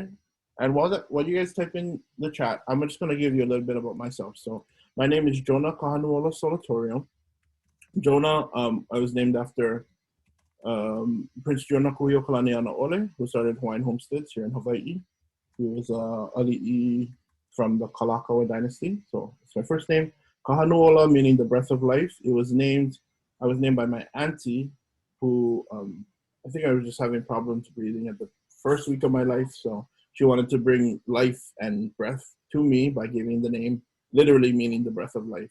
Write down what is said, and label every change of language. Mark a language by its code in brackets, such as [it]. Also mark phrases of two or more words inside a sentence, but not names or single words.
[en] And while you guys type in the chat, I'm just gonna give you a little bit about myself. So my name is Jonah Kahanuola Solatorio. Jonah, I was named after Prince Jonah Kuhiokalani Anaole, who started Hawaiian homesteads here in Hawaii. He was ʻAʻA from the Kalakaua dynasty. So it's my first name. Kahanuola, meaning the breath of life. I was named by my auntie, who I think I was just having problems breathing at the first week of my life. So she wanted to bring life and breath to me by giving the name, literally meaning the breath of life.